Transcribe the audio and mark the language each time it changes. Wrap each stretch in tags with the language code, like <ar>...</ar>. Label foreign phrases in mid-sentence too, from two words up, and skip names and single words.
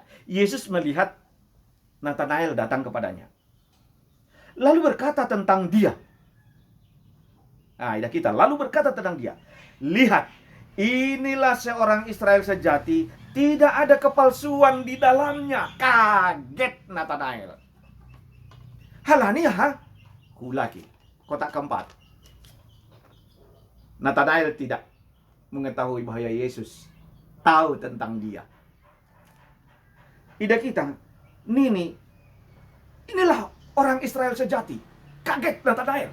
<id>Yesus melihat Natanael datang kepadanya. Lalu berkata tentang dia. Lalu berkata tentang dia. Lihat, inilah seorang Israel sejati, tidak ada kepalsuan di dalamnya. Kaget Natanael.</id> <bts>Halania, hulaki.</bts> <id>Kotak keempat. Natanael tidak mengetahui bahwa Yesus tahu tentang dia. Ida kita, inilah orang Israel sejati. Kaget Natanael.</id>